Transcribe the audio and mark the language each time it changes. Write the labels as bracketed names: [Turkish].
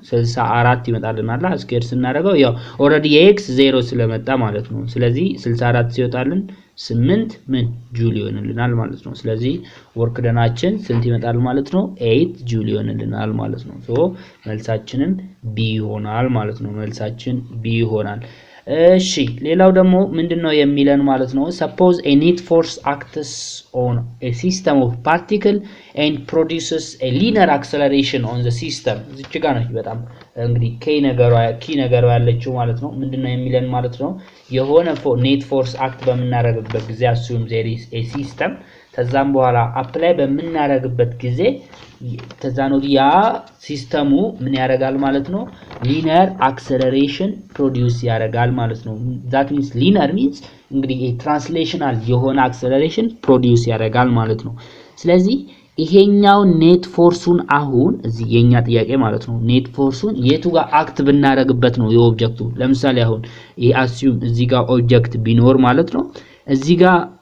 [Amharic] 64 ይመጣልናል። ስኩዌር ስናደርገው ያው ኦሬዲ የኤክስ 0 ስለመጣ ማለት ነው። ስለዚህ 64 ሲወጣልን 8 ምን ጁል ይሆንልናል ማለት ነው። ስለዚህ ወርክ ደናችን ስንት ይመጣል ማለት ነው? 8 ጁል ይሆንልናል ማለት ነው። ሶ መልሳችንን ቢ ይሆናል ማለት ነው። መልሳችን ቢ ይሆናል። እሺ ሌላው ደግሞ ምንድነው የሚለን ማለት ነው? [English] suppose a net force acts on a system of particle and produces a linear acceleration on the system [Amharic] እዚች ጋር ነው በጣም እንግዲህ ኪ ነገሯ ያለችው ማለት ነው። ምንድነው የሚለን ማለት ነው? የሆነ ኔት ፎርስ አክት በመናረግበት ጊዜ [English] assume there is a system [Amharic] ከዛም በኋላ አፕላይ በመናረግበት ጊዜ ተዛኖ ያ ሲስተሙ ምን ያደርጋል ማለት ነው? ሊኒየር አክሰለሬሽን ፕሮዲዩስ ያደርጋል ማለት ነው። [English] that means linear means [Amharic] እንግዲህ ትራንስሌሽናል የሆነ አክሰለሬሽን ፕሮዲዩስ ያደርጋል ማለት ነው። ስለዚህ ይሄኛው ኔት ፎርሱን አሁን እዚህ የኛ ጥያቄ ማለት ነው ኔት ፎርሱን የቱ ጋር አክት ብናረግበት ነው የኦብጀክቱ ለምሳሌ አሁን ይሄ assume እዚህ ጋር ኦብጀክት ቢኖር ማለት ነው እዚህ ጋር